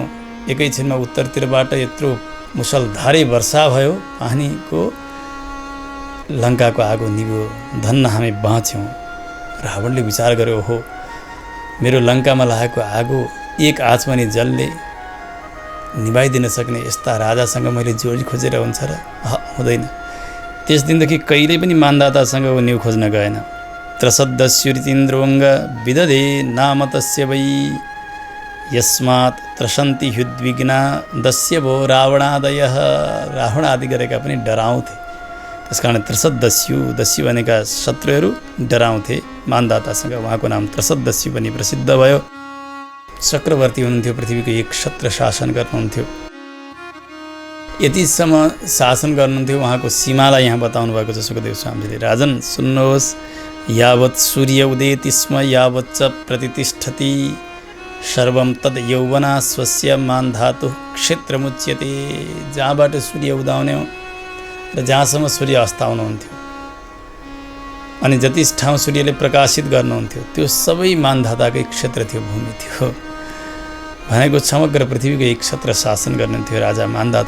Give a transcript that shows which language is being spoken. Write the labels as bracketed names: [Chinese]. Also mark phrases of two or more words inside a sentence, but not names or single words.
[Nepali] एकैछिनमा उत्तरतिरबाट यत्रो मुसलधारे वर्षा भयो पानीको, लङ्काको आगो निभ्यो, धन्न हामी बाँच्यौँ। रावणले विचार गर्यो, हो मेरो लङ्कामा लागेको आगो एक आचमनी जलले निभाइदिन सक्ने यस्ता राजासँग मैले जोडी खोजेर हुन्छ र? हुँदैन। त्यस दिनदेखि कहिल्यै पनि मान्धातासँग ऊ न्यु खोज्न गएन। [Sanskrit] त्रसद्दस्युरितीन्द्रोङ्ग विदधे नाम तस्य वै यस्मात् त्रसन्ति ह्युद्विग्ना दस्य भो रावणादयः। [Nepali] रावण आदि गरेका पनि डराउँथे। त्यस कारण त्रसद्दस्यु, दस्यु भनेका शत्रुहरू डराउँथे मान्धातासँग। उहाँको नाम त्रसद्दस्यु पनि प्रसिद्ध भयो। चक्रवर्ती हुनुहुन्थ्यो, पृथ्वीको एक क्षत्र शासन गर्नुहुन्थ्यो। यतिसम्म शासन गर्नुहुन्थ्यो। उहाँको सीमालाई यहाँ बताउनु भएको छ सुखदेव स्वामीले। राजन सुन्नुहोस्, [Sanskrit] यावत् सूर्य उदेति स्म यावत् च प्रतितिष्ठति सर्वं तद् यौवना स्वस्य मान्धातु क्षेत्रमुच्यते। [Nepali] जहाँबाट सूर्य उदाउने हो र जहाँसम्म सूर्य अस्ताउनुहुन्थ्यो अनि जति ठाउँ सूर्यले प्रकाशित गर्नुहुन्थ्यो त्यो सबै मान्धाताकै क्षेत्र थियो, भूमि थियो। भनेको समग्र पृथ्वीको एक क्षेत्र शासन गर्नुहुन्थ्यो राजा मान्धाता।